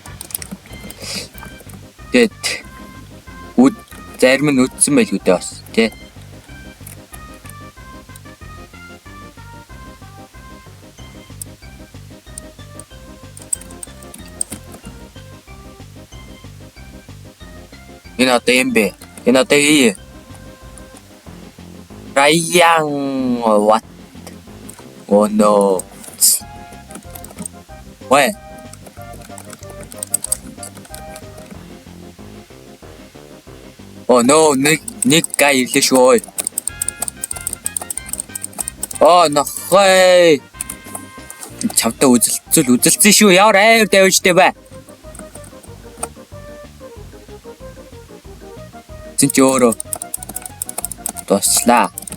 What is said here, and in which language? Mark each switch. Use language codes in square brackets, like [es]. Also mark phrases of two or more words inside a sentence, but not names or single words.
[mn] Тэгээд зарим нь үдсэн байл үдээ бас тий. Энэ одоо юм бэ? Энэ одоо ий. [en] Ryan what? Oh no. What? Oh no, [mn] нэг гай ирлээ шүү. [en] Oh no. [mn] Чамтай үзэлцэн шүү. Ямар айр давжтэй бай. Чи өөрөө тослаа.